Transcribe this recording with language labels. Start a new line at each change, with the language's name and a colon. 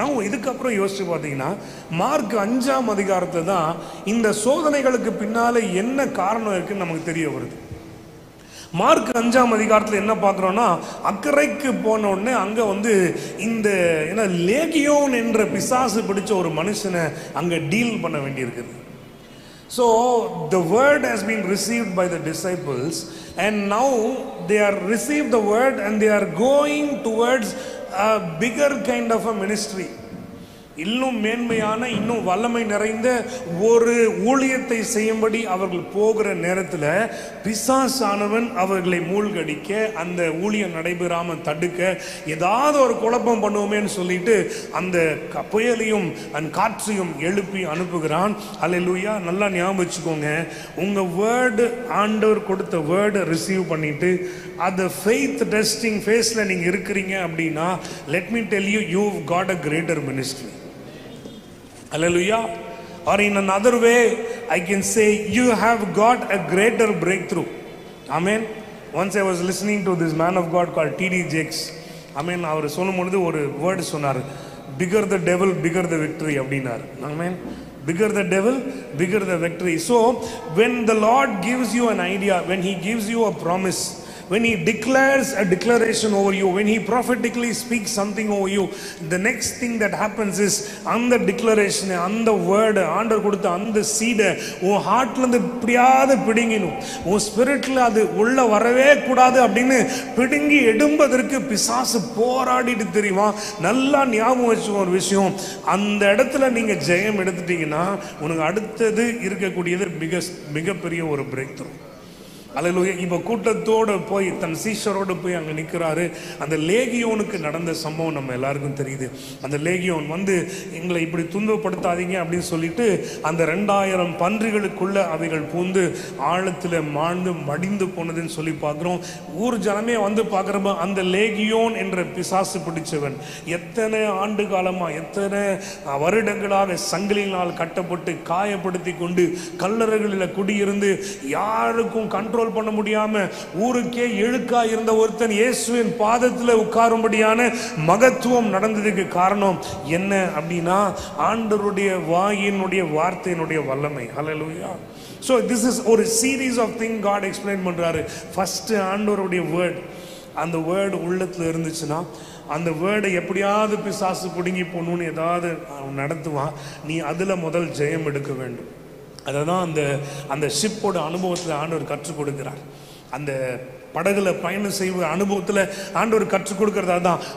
Tamil: நான் இதுக்கப்புறம் யோசிச்சு பார்த்தீங்கன்னா, மார்க் 5ஆம் அதிகாரத்தை தான் இந்த சோதனைகளுக்கு பின்னால் என்ன காரணம் இருக்குன்னு நமக்கு தெரிய வருது. மார்க் 5ஆம் அதிகாரத்தில் என்ன பார்க்குறோன்னா, அக்கறைக்கு போன உடனே அங்கே இந்த என்ன லேகியோன் என்ற பிசாசு பிடிச்ச ஒரு மனுஷனை அங்கே டீல் பண்ண வேண்டியிருக்குது.
English: So the word has been received by the disciples and now they are received the word and they are going towards a bigger kind of a ministry.
Tamil: இன்னும் மேன்மையான, இன்னும் வல்லமை நிறைந்த ஒரு ஊழியத்தை செய்யும்படி அவர்கள் போகிற நேரத்தில் பிசாசானவன் அவர்களை மூழ்கடிக்க, அந்த ஊழியம் நடைபெறாமல் தடுக்க, ஏதாவது ஒரு குழப்பம் பண்ணுவோமேன்னு சொல்லிட்டு அந்த புயலையும் அந்த காற்றையும் எழுப்பி அனுப்புகிறான். அல்லேலூயா. நல்லா ஞாபகம் வச்சுக்கோங்க, உங்க வேர்டு, ஆண்டவர் கொடுத்த வேர்டை ரிசீவ் பண்ணிட்டு அந்த ஃபெய்த் டெஸ்டிங் ஃபேஸ்ல நீங்க இருக்கிறீங்க அப்படின்னா,
English: Let me tell you, you've got a greater ministry. Hallelujah. Or in another way I can say, you have got a greater breakthrough. Amen. Once I was listening to this man of God called T.D. Jakes. Amen.
Tamil: அவர் சொல்லும்போது ஒரு word சொன்னார்,
English: bigger the devil, bigger the victory
Tamil: அப்படின்னார்.
English: Amen. Bigger the devil, bigger the victory. So when the Lord gives you an idea, when he gives you a promise, when he declares a declaration over you, when he prophetically speaks something over you, the next thing that happens is,
Tamil: அந்த declaration, அந்த word, ஆண்டவர் கொடுத்த அந்த சீடை உன் ஹார்ட்ல இருந்து இப்படியாவது பிடுங்கினும், உன் ஸ்பிரிட்ல அது உள்ள வரவே கூடாது அப்படின்னு பிடுங்கி எடும்பதற்கு பிசாசு போராடிட்டு தெரியுமா. நல்லா ஞாபகம் வச்சுக்கோ ஒரு விஷயம், அந்த இடத்துல நீங்க ஜெயம் எடுத்துட்டீங்கன்னா உனக்கு அடுத்தது இருக்கக்கூடியது மிகப்பெரிய ஒரு பிரேக் த்ரூ. அல்லேலூயா. இப்போ கூட்டத்தோடு போய் தன் சீஷரோடு போய் அங்கே நிற்கிறாரு. அந்த லேகியோனுக்கு நடந்த சம்பவம் நம்ம எல்லாருக்கும் தெரியுது. அந்த லேகியோன் வந்து எங்களை இப்படி துன்பப்படுத்தாதீங்க அப்படின்னு சொல்லிட்டு அந்த 2000 பன்றிகளுக்குள்ள அவைகள் பூந்து ஆழத்தில் மாழ்ந்து மடிந்து போனதுன்னு சொல்லி பார்க்குறோம். ஊர் ஜனமே வந்து பார்க்குறப்ப அந்த லேகியோன் என்ற பிசாசு பிடிச்சவன் எத்தனை ஆண்டு காலமாக எத்தனை வருடங்களாக சங்கிலினால் கட்டப்பட்டு காயப்படுத்தி கொண்டு கல்லறைகளில் குடியிருந்து யாருக்கும் கண்ட்ரோல் பண்ண முடியாம ஊருக்கே இழுக்கா இருந்த ஒருத்தன் இயேசுவின் பாதத்தில் உட்காரும்படியான மகத்துவம் நடந்ததுக்கு காரணம் என்ன அப்படின்னா ஆண்டவருடைய வாயினுடைய வார்த்தையினுடைய வல்லமை. ஹல்லேலூயா.
English: So this is ஒரு series of thing God explain பண்றாரு.
Tamil: ஃபர்ஸ்ட் ஆண்டவருடைய வேர்ட், அந்த வேர்டு உள்ளத்துல இருந்துச்சுன்னா அந்த வேர்டை எப்படியாவது பிசாசு பிடுங்கி போகணும்னு ஏதாவது நடத்துவான். நீ அதுல முதல் ஜெயம் எடுக்க வேண்டும். அதை தான் அந்த ஷிப்போட அனுபவத்தில் ஆண்டவர் கற்றுக் கொடுக்கிறார். அந்த படகுல பயணம் செய்வ அனுபவத்தில் ஆண்டவர் கற்றுக் கொடுக்கறதா தான்.